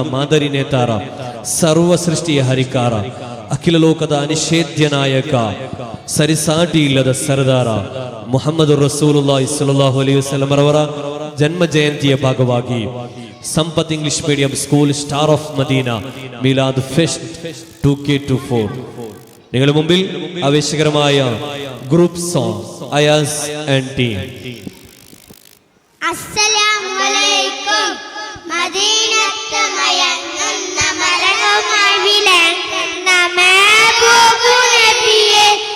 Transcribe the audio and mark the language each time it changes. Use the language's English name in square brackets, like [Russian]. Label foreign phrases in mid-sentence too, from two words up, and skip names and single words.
[Kannada] ಮಾದರಿ ನೇತಾರ, ಸರ್ವ ಸೃಷ್ಟಿಯ ಹರಿಕಾರ, ಅಖಿಲ ಲೋಕದ ಅನಿಷೇಧ್ಯ ನಾಯಕ, ಸರಿಸಾಟಿ ಇಲ್ಲದ ಸರದಾರ ಮುಹಮ್ಮದ್ [Arabic] رسول الله صلى الله عليه وسلم [Kannada] ರವರ ಜನ್ಮ ಜಯಂತಿಯ ಭಾಗವಾಗಿ ಸಂಪತ್ ಇಂಗ್ಲಿಷ್ ಮೀಡಿಯಂ ಸ್ಕೂಲ್ ಸ್ಟಾರ್ ಆಫ್ ಮದೀನಾ ಮೀಲಾದ್ ಫೆಸ್ಟ್ 2K24 [Malayalam] നിങ്ങളുടെ മുമ്പിൽ ആവേശകരമായ [English] group song [Kannada] അയാസ് [English] and team. [Arabic] السلام عليكم. [Malayalam] മദീനത്ത് മയങ്ങുന്ന മരവുമായി വിളങ്ങുന്ന മെഹബൂബ് നബിയേ,